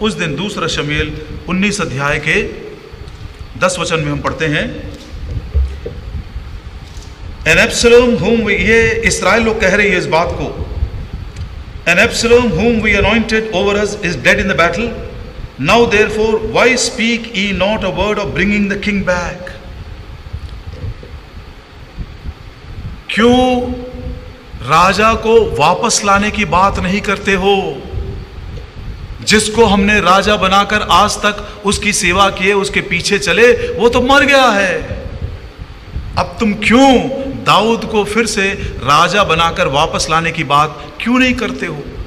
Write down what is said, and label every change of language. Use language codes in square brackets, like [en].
[hi] उस दिन दूसरा शमूएल 19 अध्याय के 10 वचन में हम पढ़ते हैं, एन एब्सलोम [en] whom we, ये इस्राएल लोग कह रहे हैं इस बात को, an Absalom whom we anointed over us is dead in the battle. Now therefore why speak ye not a word of bringing the king back? [hi] क्यों राजा को वापस लाने की बात नहीं करते हो? जिसको हमने राजा बनाकर आज तक उसकी सेवा किए, उसके पीछे चले, वो तो मर गया है। अब तुम क्यों दाऊद को फिर से राजा बनाकर वापस लाने की बात क्यों नहीं करते हो?